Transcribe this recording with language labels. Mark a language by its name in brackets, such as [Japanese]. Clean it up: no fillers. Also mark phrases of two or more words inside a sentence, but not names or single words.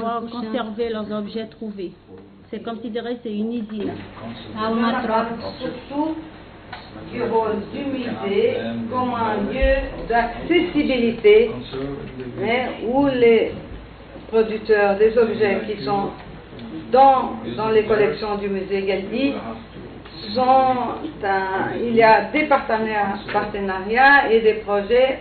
[French] conserver leurs objets trouvés. C'est comme si dirais c'est une usine. [Portuguese] Há uma troca. [French] Surtout du rôle du musée comme un lieu d'accessibilité, où les producteurs des objets qui sont dans les collections du musée Galdi il y a des partenariats et des projets.